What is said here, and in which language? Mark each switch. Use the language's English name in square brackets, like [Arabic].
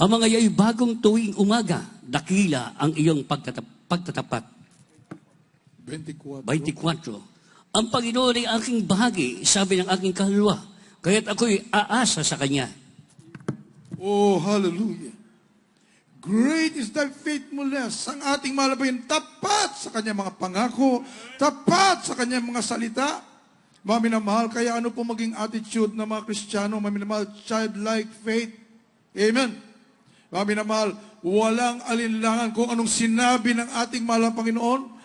[Filipino] Ang mga yao'y bagong tuwing umaga, dakila ang iyong pagtatapat. 24. 24. Ang Panginoon ay aking bahagi, sabi ng aking kaluluwa, kaya't ako'y aasa sa Kanya. Oh, hallelujah. [English] Great is thy faithfulness. [Filipino] Ang ating mahal na Panginoon, tapat sa kanyang mga pangako, tapat sa kanyang mga salita. Mga minamahal, kaya ano po maging attitude ng mga Kristiyano, mga minamahal, childlike faith. Amen. Mga minamahal, walang alinlangan kung anong sinabi ng ating mahal na Panginoon.